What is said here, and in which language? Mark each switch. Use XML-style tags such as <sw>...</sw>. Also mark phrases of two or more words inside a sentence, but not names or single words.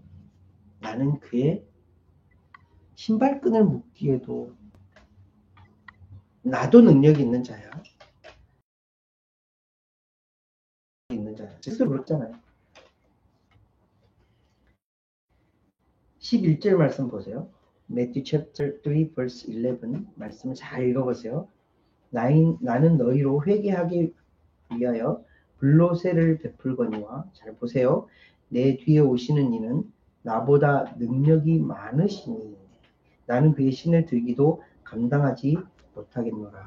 <ko>나는 그의 신발끈을 묶기에도 나도 능력이 있는 자야. 있는 자야. 스스로 그랬잖아요. 11절 말씀 보세요.</ko> <en>Matthew chapter 3 verse 11</en> <ko>말씀을 잘 읽어보세요. 나는 너희로 회개하기 위하여 불로새를 베풀거니와, 잘 보세요. 내 뒤에 오시는 이는 나보다 능력이 많으시니 나는 그의 신을 들기도 감당하지 못하겠노라.</ko>